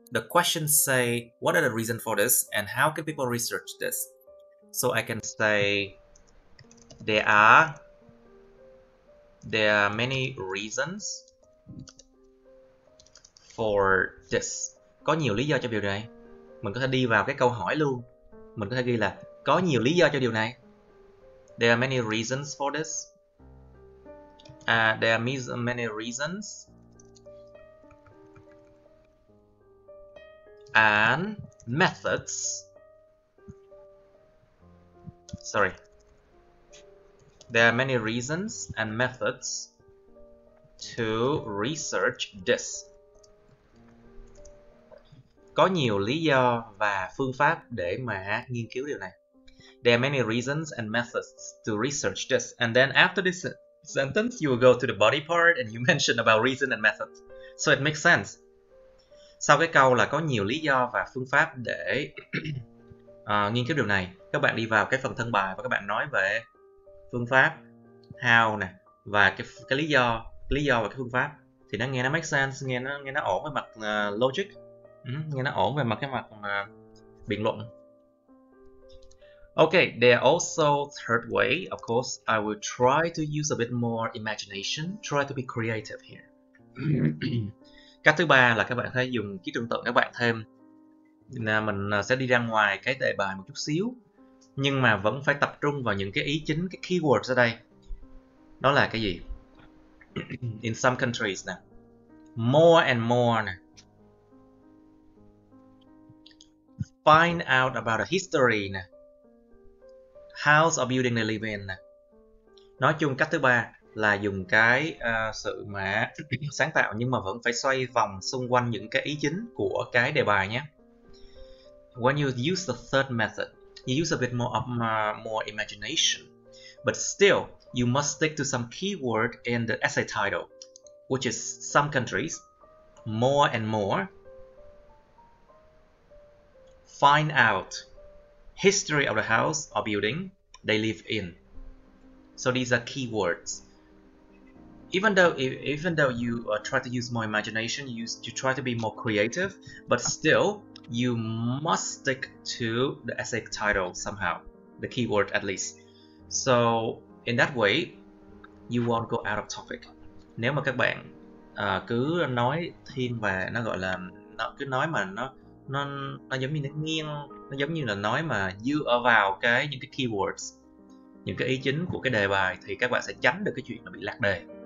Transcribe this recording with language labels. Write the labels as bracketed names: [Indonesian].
[English] The questions say, what are the reasons for this and how can people research this? So I can say there are many reasons for this. [Vietnamese] Có nhiều lý do cho điều này. Mình có thể đi vào cái câu hỏi luôn. Mình có thể ghi là có nhiều lý do cho điều này. [English] There are many reasons for this. There are many reasons and methods. Sorry. There are many reasons and methods to research this. Có nhiều lý do và phương pháp để mà nghiên cứu điều này. There are many reasons and methods to research this. And then after this sentence, you will go to the body part and you mention about reason and method. So it makes sense. [Vietnamese] Sau cái câu là có nhiều lý do và phương pháp để nghiên cứu điều này, các bạn đi vào cái phần thân bài và các bạn nói về phương pháp, how nè, và cái lý do và cái phương pháp thì nó nghe nó [English] make sense, [Vietnamese] nghe nó ổn về mặt logic, nghe nó ổn về mặt cái mặt biện luận. [English] Okay, there also third way, of course, I will try to use a bit more imagination, try to be creative here. [Vietnamese] Cách thứ ba là các bạn phải dùng trí tưởng tượng các bạn thêm. Mình sẽ đi ra ngoài cái đề bài một chút xíu, nhưng mà vẫn phải tập trung vào những cái ý chính, cái keywords ở đây. Đó là cái gì? [English] In some countries nè, more and more nè, find out about the history nè, house or building they live in nè. [Vietnamese] Nói chung cách thứ ba là dùng cái sự mà sáng tạo nhưng mà vẫn phải xoay vòng xung quanh những cái ý chính của cái đề bài nhé. [English] When you use the third method, you use a bit more imagination, but still you must stick to some keyword in the essay title, which is some countries, more and more, find out, history of the house or building they live in. So these are keywords. Even though you try to use more imagination, you try to be more creative, but still you must stick to the essay title somehow, the keyword at least. So in that way, you won't go out of topic. [Vietnamese] Nếu mà các bạn cứ nói thiên về, nó gọi là cứ nói mà nó giống như nó nghiêng, nó giống như là nói mà dựa vào những cái keywords, những cái ý chính của cái đề bài, thì các bạn sẽ tránh được cái chuyện là bị lạc đề.